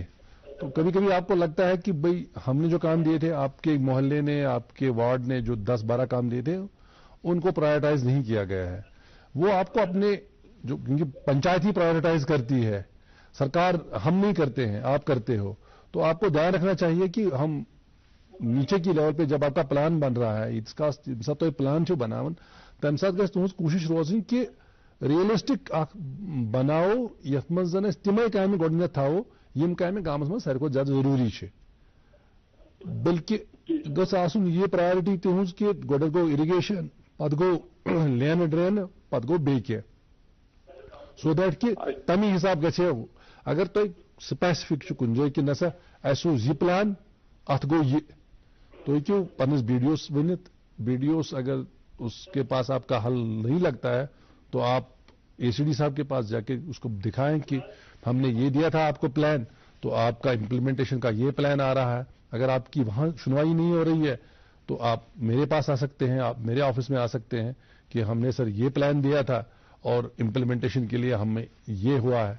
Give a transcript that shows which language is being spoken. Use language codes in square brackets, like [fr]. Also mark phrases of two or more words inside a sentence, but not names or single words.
[ur] تو کبھی کبھی آپ کو لگتا ہے کہ بھئی ہم نے جو کام دیے تھے، آپ کے محلے نے، آپ کے وارڈ نے جو 10-12 کام دیے تھے ان کو پرائرٹائز نہیں کیا گیا ہے. وہ آپ کو اپنے جو کیونکہ پنچایت ہی پرائرٹائز کرتی ہے، سرکار ہم نہیں کرتے ہیں، آپ کرتے ہو. تو آپ کو دھیان رکھنا چاہیے کہ ہم نیچے کی لیول پہ جب آپ کا پلان بن رہا ہے، [ks] اس کا سب تو پلان چھو بناون تم سات گژھِ تہنز کوشش روزن کہ ریئلسٹک بناو یتھ مز زن تمے کامہ گۄڈنیتھ تھاو یم کامہ گامس مز ساروی کھۄتہٕ زیادہ ضروری چھ. بلکہ گژھِ آسن یہ پرائرٹی تہنز کہ گۄڈٕ گوٚو اریگیشن، پتہٕ گوٚو [en] lane drain, [ks] پتہٕ گوٚو بیٚیہِ کینٛہہ، سو دیٹ کہ تمی حساب گژھِ. اگر تُہۍ سپیسفک چھ کُنہِ جایہِ کہ نسا اسہِ اوس یہ پلان ات گوٚو یہ، تو ہیٚکِو پننس بی ڈی اوس ؤنِتھ. [ur] بی ڈی اوس اگر اس کے پاس آپ کا حل نہیں لگتا ہے تو آپ اے سی ڈی صاحب کے پاس جا کے اس کو دکھائیں کہ ہم نے یہ دیا تھا آپ کو پلان، تو آپ کا امپلیمنٹیشن کا یہ پلان آ رہا ہے. اگر آپ کی وہاں سنوائی نہیں ہو رہی ہے تو آپ میرے پاس آ سکتے ہیں، آپ میرے آفس میں آ سکتے ہیں کہ ہم نے سر یہ پلان دیا تھا اور امپلیمنٹیشن کے لیے ہمیں یہ ہوا ہے.